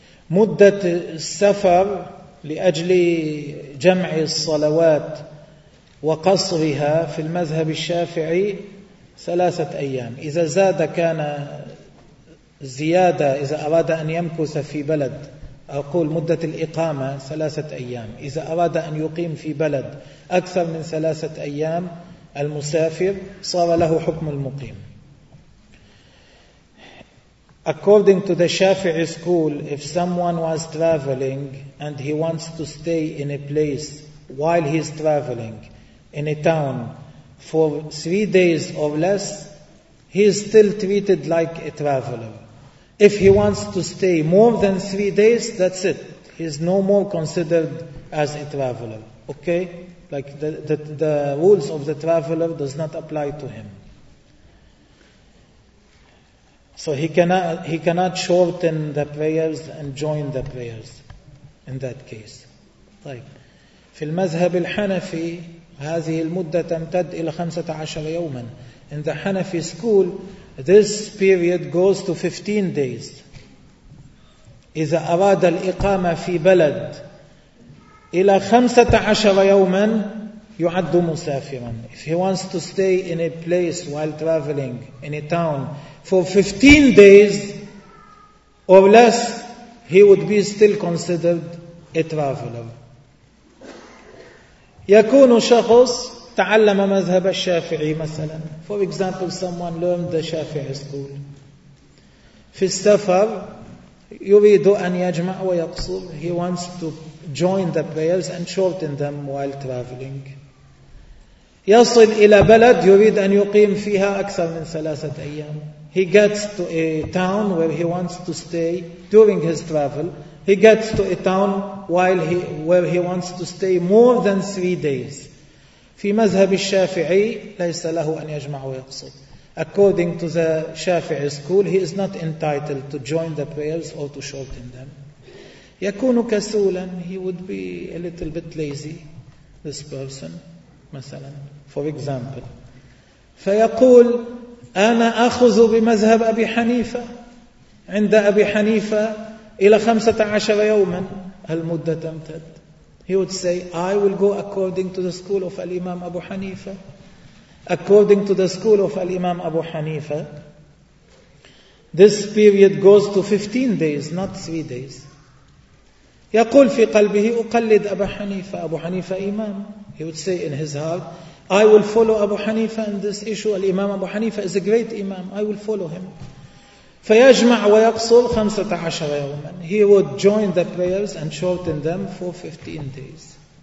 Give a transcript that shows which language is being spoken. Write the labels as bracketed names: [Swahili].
[Arabic] مدة السفر لأجل جمع الصلوات وقصرها في المذهب الشافعي 3 أيام، إذا زاد كان زيادة، إذا أراد أن يمكث في بلد أقول مدة الإقامة 3 أيام، إذا أراد أن يقيم في بلد أكثر من 3 أيام المسافر صار له حكم المقيم. [English] According to the Shafi'i school, if someone was traveling and he wants to stay in a place while he is traveling in a town for 3 days or less, he is still treated like a traveler. If he wants to stay more than 3 days, that's it. He is no more considered as a traveler. Okay? Like the rules of the traveler does not apply to him. So he cannot shorten the prayers and join the prayers in that case. [Arabic] طيب في المذهب الحنفي هذه المدة تمتد إلى 15 يوما. [English] In the Hanafi school, this period goes to 15 days. [Arabic] إذا أراد الإقامة في بلد إلى 15 يوما يعد مسافرا. [English] If he wants to stay in a place while traveling in a town for 15 days or less, he would be still considered a traveler. [Arabic] يكون شخص تعلم مذهب الشافعي مثلا. [English] For example, someone learned the Shafi'i school. [Arabic] في السفر يريد أن يجمع ويقصر. [English] He wants to join the prayers and shorten them while traveling. [Arabic] يصل إلى بلد يريد أن يقيم فيها أكثر من 3 أيام. [English] He gets to a town where he wants to stay during his travel. He gets to a town where he wants to stay more than 3 days. [Arabic] في مذهب الشافعي ليس له أن يجمع ويقصر. [English] According to the Shafi'i school, he is not entitled to join the prayers or to shorten them. [Arabic] يكون كسولا. [English] He would be a little bit lazy, this person, [Arabic] مثلا. [English] For example, [Arabic] فيقول أنا أخذ بمذهب أبي حنيفة. عند أبي حنيفة إلى 15 يوما المدة تمتد. [English] He would say, I will go according to the school of Al-Imam Abu Hanifa. According to the school of Al-Imam Abu Hanifa, this period goes to 15 days, not 3 days. [Arabic] يقول في قلبه أقلد أبا حنيفة. أبو حنيفة إمام. [English] He would say in his heart, I will follow Abu Hanifa in this issue. Al-Imam Abu Hanifa is a great Imam. I will follow him. [Arabic] فيجمع ويقصر 15 يوما. [English] He would join the prayers and shorten them for 15 days.